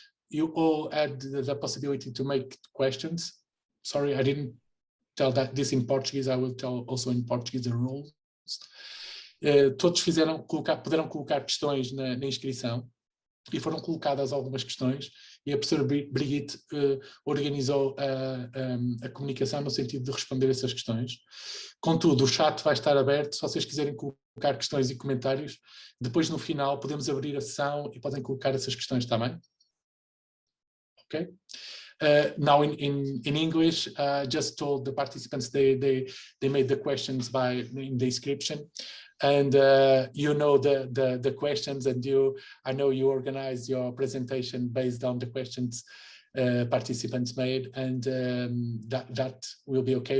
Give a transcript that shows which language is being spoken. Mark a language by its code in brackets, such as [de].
[en] You all had the possibility to make questions. Sorry, I didn't tell that this in Portuguese. I will tell also in Portuguese the rules. [pt] Todos puderam colocar questões na inscrição, e foram colocadas algumas questões, e a professora Brigitte organizou a comunicação no sentido de responder essas questões. Contudo, o chat vai estar aberto, se vocês quiserem colocar questões e comentários, depois no final podemos abrir a sessão e podem colocar essas questões também. [en] Okay? Now in English, just told the participants they made the questions in the description, and you know the questions, and I know you organized your presentation based on the questions participants made, and that will be okay.